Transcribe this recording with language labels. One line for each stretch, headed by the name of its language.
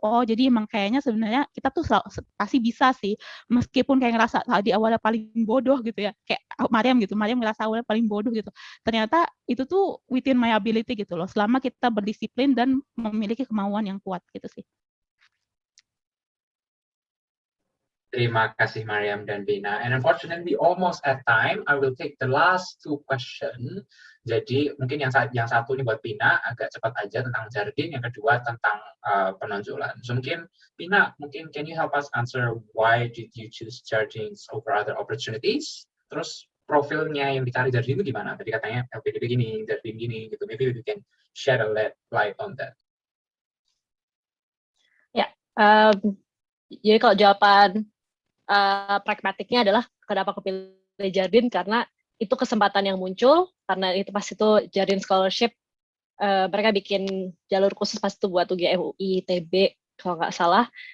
Indonesian: Oh jadi emang kayaknya sebenarnya kita tuh pasti bisa sih, meskipun kayak ngerasa di awalnya paling bodoh gitu ya, kayak Mariam gitu, Mariam ngerasa awalnya paling bodoh gitu. Ternyata itu tuh
English: within my ability
Indonesian: gitu loh, selama kita berdisiplin dan memiliki kemauan yang kuat gitu sih. Terima kasih Mariam dan Bina.
English: And unfortunately, almost at time. I will take the last 2 question.
Indonesian: Jadi mungkin yang satu ini buat Bina agak cepat aja tentang Jardin, yang kedua tentang penonjolan.
English: So mungkin Bina, can you help us answer why did you choose Jardin over other opportunities?
Indonesian: Terus profilnya yang dicari Jardin itu gimana? Tadi katanya LPDP gini, Jardin gini gitu.
English: Maybe we can shed a light on that.
Indonesian: Ya, jadi kalau jawaban pragmatiknya adalah kenapa aku pilih Jardin, karena itu kesempatan yang muncul, karena itu pas itu Jardin Scholarship, mereka bikin jalur khusus pas itu buat UGM, UI, ITB kalau nggak salah.